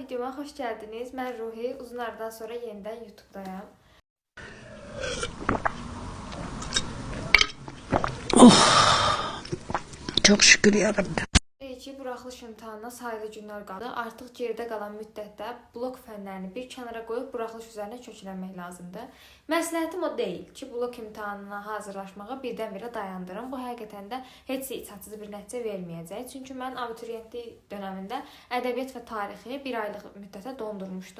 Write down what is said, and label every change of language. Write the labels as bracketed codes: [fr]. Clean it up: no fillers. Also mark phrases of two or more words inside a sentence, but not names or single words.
[tr] kanalıma hoş geldiniz. Ben Ruhi. Uzun aradan sonra yeniden YouTube'dayım. Çok şükür yarabbim. [az] Ki buraxılış imtahanına sayılı günlər qaldı. Artıq geridə qalan müddətdə blok fənlərini bir kənara qoyub buraxılış üzərinə köklənmək lazımdır. Məsləhətim o deyil ki, blok imtahanına hazırlaşmağa birdən-birə dayandırım. Bu həqiqətən də heç içatsız bir nəticə verməyəcək. Çünki mən abituriyentlik dövründə ədəbiyyat və tarixi bir aylıq müddətə dondurmuşdum.